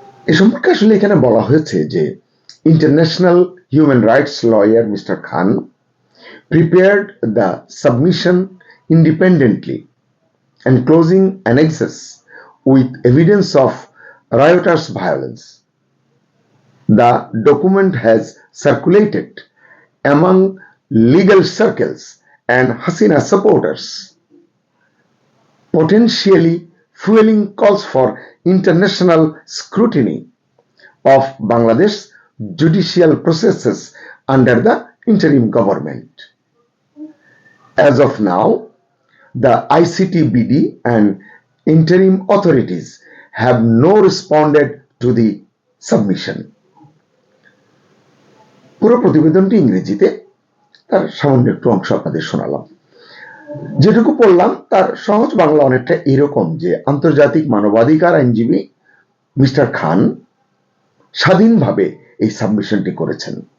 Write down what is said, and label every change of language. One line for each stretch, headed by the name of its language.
Bangla: এ সম্পর্কে আসলে এখানে বলা হয়েছে যে international human rights lawyer mister Khan
English: prepared the submission independently, enclosing annexes with evidence of riotous violence. The document has circulated among legal circles and Hasina supporters, potentially fueling calls for international scrutiny of Bangladesh judicial processes under the interim government. As of now, the ICTBD and interim authorities have no responded to the submission.
Bangla: পুরো প্রতিবেদনটি ইংরেজিতে, তার সামান্য একটু অংশ আপনাদের শোনালাম। যেটুকু পড়লাম তার সহজ বাংলা অনেকটা এরকম যে আন্তর্জাতিক মানবাধিকার আইনজীবী মিস্টার খান স্বাধীনভাবে এই সাবমিশনটি করেছেন।